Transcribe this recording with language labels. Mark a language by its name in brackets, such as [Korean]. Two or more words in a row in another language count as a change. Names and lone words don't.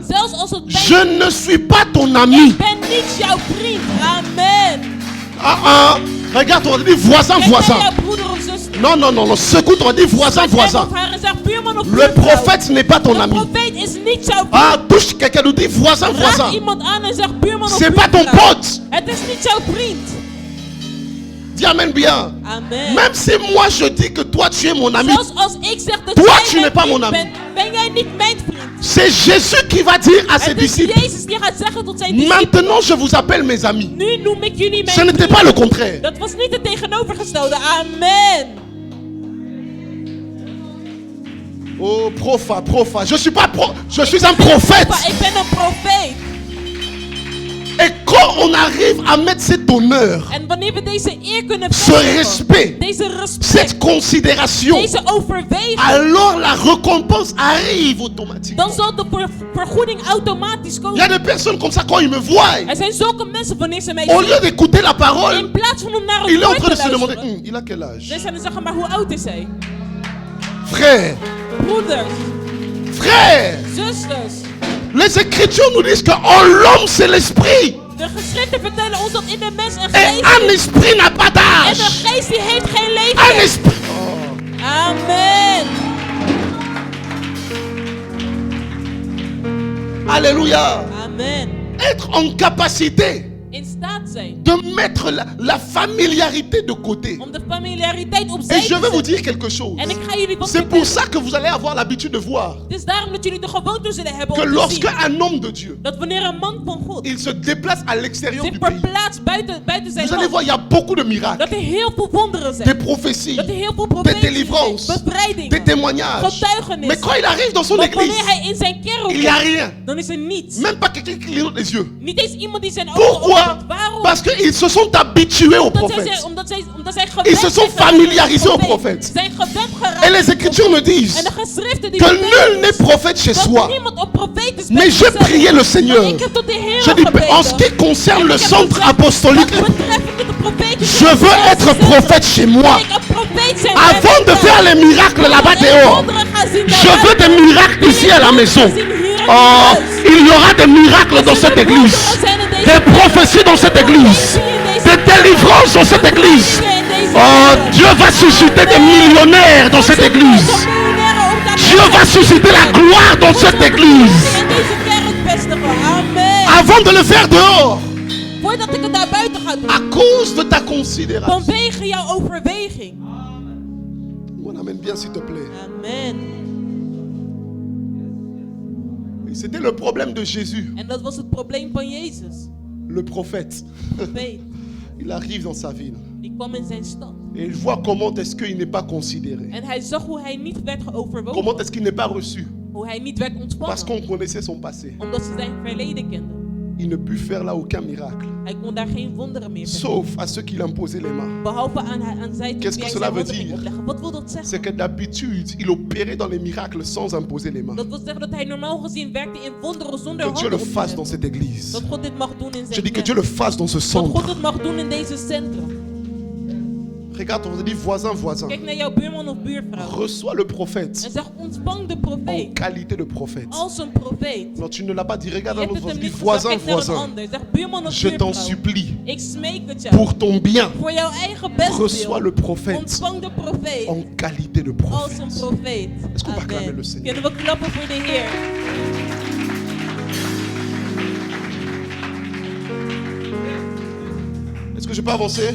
[Dutch] Zelfs als het pijn [French] Je ne suis pas ton ami. [Dutch] Ik ben niet jouw vriend. [French] Amen. Regarde, on dit voisin, [Dutch] Ik ben [French] voisin. [Dutch] jouw broeder of zuster. [French] Non. Secoue, on dit voisin, voisin. [Dutch] Of haar en zeg buurman of [French] Le [Dutch] buurvrouw. [French] prophète n'est pas ton [Dutch] De [French] ami. [Dutch] profeet is niet jouw vriend. [French] Touche quelqu'un, nous dit voisin, [Dutch] Raak [French] voisin. [Dutch] iemand aan en zeg buurman of [French] C'est pas ton [Dutch] buurvrouw. [French] pote. [Dutch] Het is niet jouw vriend. [French] Dis amen bien. Amen. Même si moi je dis que toi tu es mon ami, [Dutch] Zelfs als ik zeg dat [French] Toi, [Dutch] jij [French] tu [Dutch] mijn [French] n'es pas [Dutch] vriend [French] mon ami. [Dutch] bent, ben jij niet mijn vriend. [French] c'est Jésus qui va dire à ses [Dutch] Het is [French] disciples, [Dutch] Jezus die gaat zeggen tot zijn discipelen. [French] maintenant je vous appelle mes amis. [Dutch] Nu noem ik jullie mijn [French] Ce n'était [Dutch] vrienden. [French] pas le contraire. [Dutch] Dat was niet het tegenovergestelde. [French] Amen. Oh, profa. Je suis un prophète. [Dutch] Maar ik ben een profeet. [French] Et quand on arrive à mettre cet honneur, [Dutch] En wanneer we deze eer kunnen [French] ce respect, [Dutch] deze respect, [French] cette considération, [Dutch] deze overweging, [French] alors la récompense arrive automatiquement. [Dutch] dan zal de vergoeding automatisch [French] Il y [Dutch] komen. [French] a des personnes comme ça quand ils me voient, [Dutch] Er zijn zulke mensen wanneer ze mij [French] au [Dutch] zien, [French] lieu d'écouter la parole, [Dutch] in plaats van om naar het [French] il est en [Dutch] woord [French] train de [Dutch] te [French] se demander, [Dutch] luisteren, [French] il a quel âge? [Dutch] zij zijn te zeggen, maar hoe oud is hij? [French] Frère, [Dutch] Broeders, [French] frère, [Dutch] zusters, [French] les Écritures nous disent que en l'homme c'est l'esprit. [Dutch] de geschriften vertellen ons dat in de mens een [French] Et [Dutch] geest [French] un [Dutch] is. [French] esprit n'a pas [Dutch] En [French] d'âge. [Dutch] een geest die heeft geen [French] Un [Dutch] leeftijd. [French] esprit. Amen. Alléluia. Amen. Être en capacité [Dutch] In staat zijn [French] de mettre la familiarité de côté. [Dutch] om de familiariteit opzij [French] Et [Dutch] te [French] je vais vous [Dutch] zetten. [French] dire quelque chose. [Dutch] En ik ga jullie wat [French] C'est pour [Dutch] vertellen. [French] ça que vous allez avoir l'habitude de voir [Dutch] Het is daarom dat jullie de gewoonte zullen hebben [French] que [Dutch] om te [French] lorsque [Dutch] zien [French] un homme de Dieu, [Dutch] dat wanneer een man van God [French] il se déplace à l'extérieur [Dutch] zich [French] du pays, [Dutch] verplaatst buiten zijn [French] vous allez [Dutch] land, [French] voir, il y a beaucoup de miracles, [Dutch] dat er heel veel wonderen [French] des [Dutch] zijn. [French] prophéties, [Dutch] Dat er heel veel [French] des [Dutch] profeties [French] délivrances, [Dutch] zijn, bevrijdingen, [French] des témoignages. Mais [Dutch] getuigenissen. [French] quand il arrive dans son [Dutch] Maar [French] église, [Dutch] wanneer hij in zijn kerk [French] il n'y a [Dutch] komt, [French] rien. [Dutch] dan is er niets. [French] Même pas quelqu'un qui clignote les yeux. [Dutch] Niet eens iemand die zijn ogen [French] Pourquoi? [Dutch] opent. Waarom? [French] Parce qu'ils se sont habitués aux [Dutch] Omdat [French] prophètes. [Dutch] zij gewend [French] Ils se sont [Dutch] zijn [French] familiarisés aux [Dutch] profeet. [French] prophètes. [Dutch] Zijn gewend geraakt [French] Et les [Dutch] aan [French] Écritures me [Dutch] profeet. En [French] disent [Dutch] de geschriften die [French] que [Dutch] vertellen [French] nul n'est prophète chez [Dutch] dat [French] soi. [Dutch] niemand op profeet is [French] Mais je [Dutch] zichzelf. [French] priais le Seigneur. [Dutch] Maar ik heb tot de Heer [French] Je dis, [Dutch] gebeden. [French] en ce qui concerne le [Dutch] Ik heb [French] centre [Dutch] gezegd, [French] apostolique, [Dutch] wat betreffende de profetische [French] je veux [Dutch] gezondheid, [French] être prophète chez moi. [Dutch] wil ik een profeet zijn [French] Avant de [Dutch] bij [French] faire les miracles là-bas dehors, je veux des miracles ici à la maison. Oh, il y aura des miracles dans cette église, des prophéties dans cette église, des délivrances dans cette église. Oh, Dieu va susciter des millionnaires dans cette église. Dieu va susciter la gloire dans cette église. Avant de le faire dehors, [Dutch] Voordat ik het daar buiten ga doen, [French] à cause de ta considération. [Dutch] vanwege jouw overweging. [French] On amène bien s'il te plaît. Amen. C'était le problème de Jésus, [Dutch] En dat was het probleem van Jezus. [French] le prophète. [Dutch] Profeet. [French] Il arrive dans sa ville [Dutch] Die kwam in zijn stad. [French] et il voit comment est-ce qu'il n'est pas considéré. [Dutch] En hij zag hoe hij niet werd geoverwogen. [French] Comment est-ce qu'il n'est pas reçu. [Dutch] Hoe hij niet werd [French] Parce [Dutch] ontvangen. [French] qu'on connaissait son passé. [Dutch] Omdat ze zijn verleden kenden. [French] Il ne put faire là aucun miracle. [Dutch] Hij kon daar geen wonderen meer verrichten. [French] Sauf à ceux qui l'imposaient les mains. [Dutch] Behalve aan zij die [French] Qu'est-ce que [Dutch] hij [French] cela [Dutch] zijn [French] veut [Dutch] handen ging [French] dire? [Dutch] opleggen. Wat wil dat zeggen? [French] C'est que d'habitude, il opérait dans les miracles sans imposer les mains. [Dutch] Dat wil zeggen dat hij normaal gezien werkte in wonderen zonder [French] Que Dieu le [Dutch] handen op te [French] fasse dans [Dutch] leggen. [French] cette église. [Dutch] Dat God dit mag doen in [French] Je [Dutch] zijn [French] dis que [Dutch] kerk. [French] Dieu le fasse dans ce [Dutch] Dat God [French] centre. [Dutch] het mag doen in deze centrum. [French] Regarde, on se dit voisin, voisin. [Dutch] Kijk naar jouw buurman of buurvrouw. [French] Reçois le prophète [Dutch] En zeg, ontvang de [French] en [Dutch] profeet. [French] qualité de prophète. [Dutch] Als een profeet. [French] Non, tu ne l'as pas dit. [Dutch] Je [French] Regarde un [Dutch] hebt [French] autre, [Dutch] het [French] on [Dutch] hem [French] se dit [Dutch] niet gezegd. [French] voisin, [Dutch] Kijk naar een [French] voisin. [Dutch] ander. Zeg, buurman of [French] Je t'en [Dutch] buurvrouw. [French] supplie, [Dutch] Ik smeek het jou. [French] pour ton bien, [Dutch] Voor jouw eigen [French] reçois [Dutch] bestwil. [French] le prophète [Dutch] Ontvang de profeet. [French] en qualité de [Dutch] Als een [French] prophète. [Dutch] profeet. [French] Est-ce qu'on peut acclamer [Dutch] Amen. [French] le Seigneur? [Dutch] Kunnen we klappen voor de Heer? [French] Est-ce que je peux avancer?